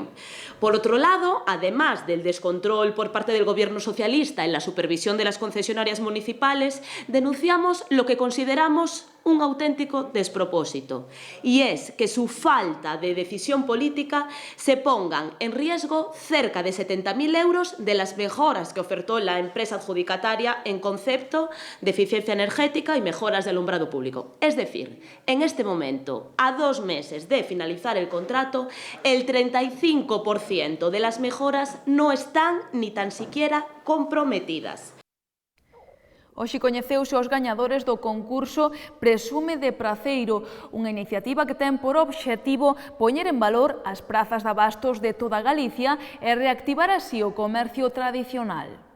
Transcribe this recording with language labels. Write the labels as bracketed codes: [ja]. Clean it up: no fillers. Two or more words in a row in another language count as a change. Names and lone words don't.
[es] Por otro lado, además del descontrol por parte del Gobierno socialista en la supervisión de las concesionarias municipales, denunciamos lo que consideramos un auténtico despropósito, y es que su falta de decisión política se pongan en riesgo cerca de 70.000 euros de las mejoras que ofertó la empresa adjudicataria en concepto de eficiencia energética y mejoras de alumbrado público. Es decir, en este momento, a 2 meses de finalizar el contrato, el 35% de las mejoras no están ni tan siquiera comprometidas. [gl] Hoxe coñeceuse os gañadores do concurso Presume de Praceiro, unha iniciativa que ten por obxectivo poñer en valor as prazas de abastos de toda Galicia e reactivar así o comercio tradicional.